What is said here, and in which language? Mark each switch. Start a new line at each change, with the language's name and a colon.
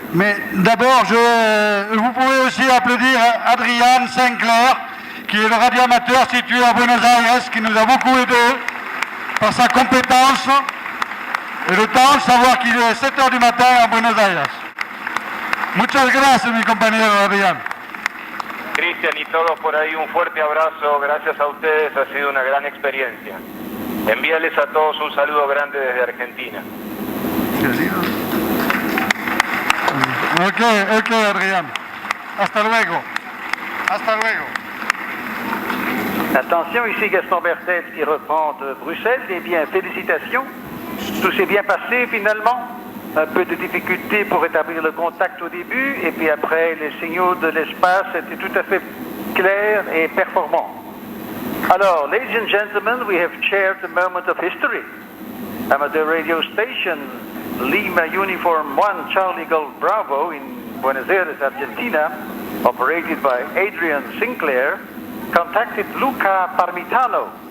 French: Mais d'abord, vous pouvez aussi applaudir Adrian Sinclair, qui est le radioamateur situé à Buenos Aires, qui nous a beaucoup aidé par sa compétence et le temps, savoir qu'il est 7h du matin à Buenos Aires.
Spanish: Muchas gracias, mi compañero Adrián. Cristian y todos por ahí, un fuerte abrazo. Gracias a ustedes, ha sido una gran experiencia. Envíales a todos un saludo grande desde Argentina. Ok, Adrián. Hasta luego.
French: Attention, ici Gaston Bertel qui reprend de Bruxelles. Eh bien, félicitations. Tout s'est bien passé finalement. un peu de difficulté pour établir le contact au début, et puis après, les signaux de l'espace étaient tout à fait clairs et performants.
English: Alors, ladies and gentlemen, we have shared a moment of history. Amateur radio station Lima Uniform 1 Charlie Golf Bravo in Buenos Aires, Argentina, operated by Adrian Sinclair, contacted Luca Parmitano.